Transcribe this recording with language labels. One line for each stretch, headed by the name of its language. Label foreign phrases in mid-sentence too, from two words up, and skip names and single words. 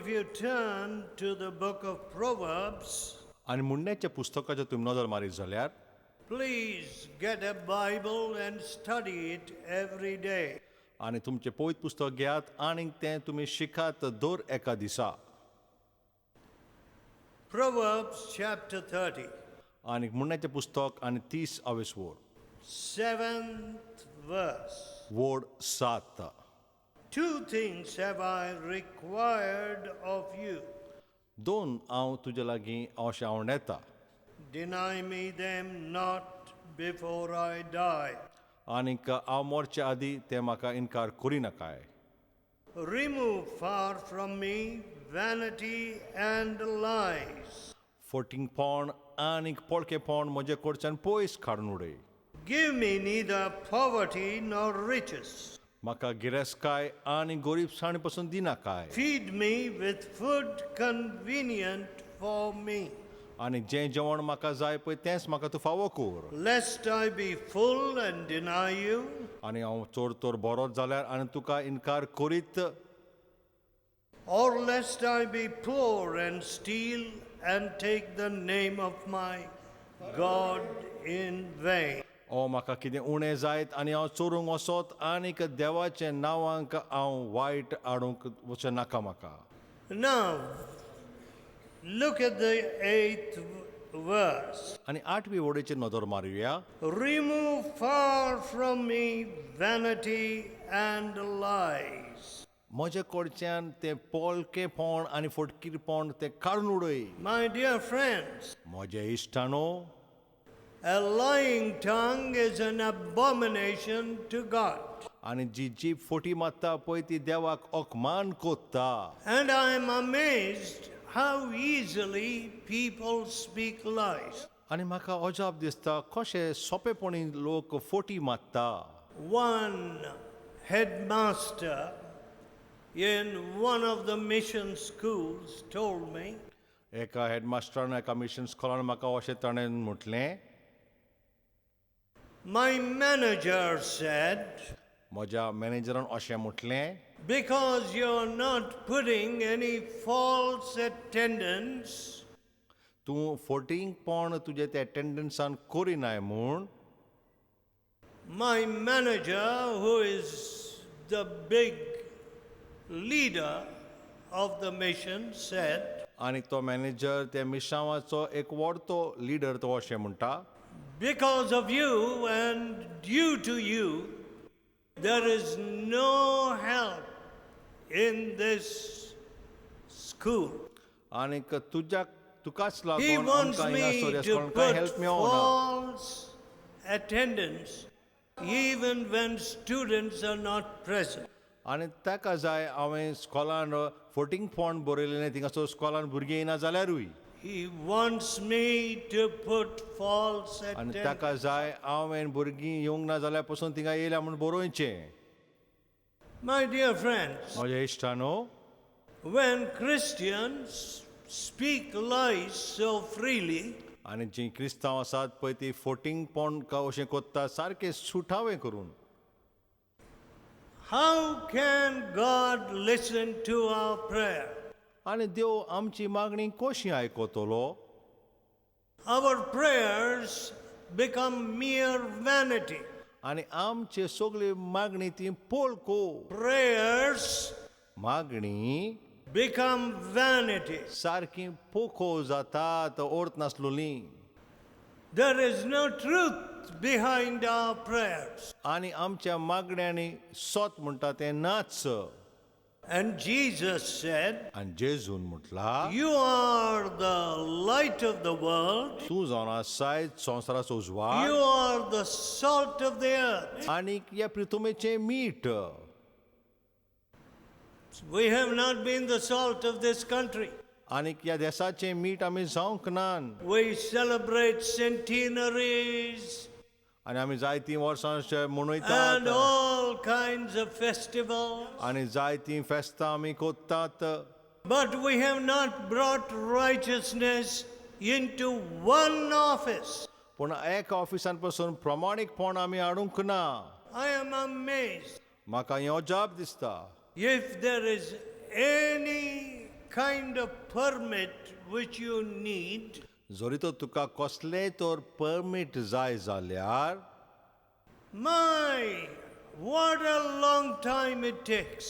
English: you turn to the book of Proverbs,
Konkani: आनी मुन्नेच्या पुस्तकाचेर तुमी नजर मारीत जाल्यार
English: please get a Bible and study it every day.
Konkani: आनी तुमचें पवित्र पुस्तक घेयात आनी तें तुमी शिकात दर एका दिसा.
English: Proverbs chapter 30,
Konkani: आनी मुन्नेचें पुस्तक आनी 30 वोड
English: 7th verse.
Konkani: वोड 7.
English: Two things have I required of you.
Konkani: दोन हांव तुजे लागीं अशें हांव येता
English: Deny me them not before I die.
Konkani: आनीक हांव मरच्या आदीं ते म्हाका इन्कार करिनाकाय.
English: Remove far from me vanity and lies.
Konkani: फटींगपण आनीक पळकेपण म्हजे कडच्यान पयस काडून उडय.
English: Give me neither poverty nor riches.
Konkani: म्हाका गिरेस्काय आनी गरीबसाणी पासून दिनाकाय.
English: Feed me with food convenient for me,
Konkani: आनी जें जेवण म्हाका जाय पळय तेंच म्हाका तूं फावो कर.
English: lest I be full and deny you,
Konkani: आनी हांव चोर तोर बरोच जाल्यार आनी तुका इन्कार करीत,
English: or lest I be poor and steal and take the name of my God in vain.
Konkani: ओ म्हाका कितें उणें जायत आनी हांव चोरूंक वचत आनीक देवाच्या नांवांक हांव वायट हाडूंक वचचें नाका म्हाका.
English: Now, look at the 8th verse.
Konkani: आनी 8वी वोडेचेर नदर मारुया.
English: Remove far from me vanity and lies.
Konkani: म्हजे कडच्यान तें पोलकेपण आनी फटकीरपण तें काडून उडय.
English: My dear friends,
Konkani: म्हजे इश्टानो,
English: a lying tongue is an abomination to God.
Konkani: आनी जी जीब फटी मारता पळय ती देवाक अपमान कोत्ता.
English: And I am amazed how easily people speak lies.
Konkani: आनी म्हाका अजाप दिसता कशें सोंपेपणी लोक फटी मारता.
English: One headmaster in one of the mission schools told me,
Konkani: एका हेडमास्टरान एका मिशन स्कॉलान म्हाका अशें ताणें म्हटलें,
English: my manager said,
Konkani: म्हज्या मॅनेजरान अशें म्हटलें,
English: because you're not putting any false attendance,
Konkani: तूं फटींगपण तुजें तें एटेंडन्सान करिनाय म्हूण.
English: my manager, who is the big leader of the mission, said,
Konkani: आनी तो मॅनेजर त्या मिशावाचो एक व्हडतो लिडर तो अशें म्हणटा,
English: because of you and due to you, there is no help in this school.
Konkani: आनीक तुकाच
English: He
Konkani: लागून
English: wants
Konkani: आमकां हिंगा
English: me
Konkani: सोऱ्या
English: to
Konkani: स्कॉलान कांय
English: put
Konkani: हेल्प मेळोना.
English: false attendance even when students are not present.
Konkani: आनी ताका जाय हांवें स्कॉलान फटींगपण बरयलें थिंगासर स्कॉलान भुरगीं येना जाल्यारूय.
English: He wants me to put false
Konkani: आनी
English: attendance.
Konkani: ताका जाय हांवें भुरगीं येवंक ना जाल्यार पासून थिंगा येयल्या म्हूण बरोवचें.
English: My dear friends,
Konkani: म्हज्या इश्टानो,
English: when Christians speak lies so freely,
Konkani: आनी जीं क्रिस्तांव आसात पळय ती फटींगपण अशें कोत्ता सारकें सुठावें करून,
English: how can God listen to our prayer?
Konkani: आनी देव आमची मागणी कशी आयकतलो?
English: Our prayers become mere vanity.
Konkani: आनी आमचे सगळी मागणी ती पोलको.
English: Prayers
Konkani: मागणी
English: become vanity.
Konkani: सारकी पोको जातात, अर्थ नासलोली.
English: There is no truth behind our prayers.
Konkani: आनी आमच्या मागण्यांनी सोत म्हणटा तें नाच.
English: And Jesus said,
Konkani: आनी जेजून म्हटला,
English: you are the light of the world.
Konkani: तूं जावन आसाय संवसाराचो
English: You
Konkani: उजवाड
English: are the salt of the earth.
Konkani: आनी ह्या पृथ्वीचें मीठ.
English: We have not been the salt of this country.
Konkani: आनी ह्या देशाचें मीठ आमी जावंक नान.
English: We celebrate centenaries
Konkani: आनी आमी जायतीं वर्सां
English: and
Konkani: मनयतात
English: all kinds of festivals.
Konkani: आनी जायतीं फेस्तां आमी कोत्तात.
English: But we have not brought righteousness into one office.
Konkani: पूण एका ऑफिसान पासून प्रमाणीकपण आमी हाडूंक ना.
English: I am amazed.
Konkani: म्हाका हें अजाप दिसता.
English: If there is any kind of permit which you need,
Konkani: जोरी तो तुका कसलेय तर परमीट जाय जाल्यार
English: my, what a long time it takes.